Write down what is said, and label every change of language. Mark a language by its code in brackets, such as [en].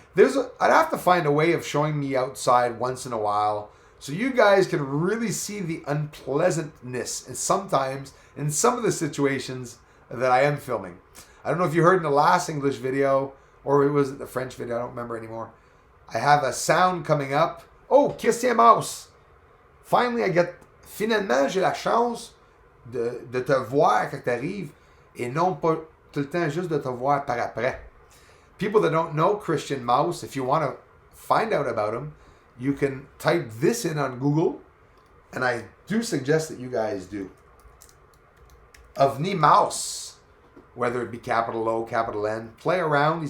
[en] I'd have to find a way of showing me outside once in a while so you guys can really see the unpleasantness and sometimes in some of the situations that I am filming. I don't know if you heard in the last English video or it was the French video, I don't remember anymore. I have a sound coming up. Oh, Christian Mouse. Finally, [fr] finalement, j'ai la chance de te voir quand tu arrives et non pas tout le temps juste de te voir par après. [en] People that don't know Christian Mouse, if you want to find out about him, you can type this in on Google, and I do suggest that you guys do. Ovni Mouse, whether it be capital O, capital N, play around.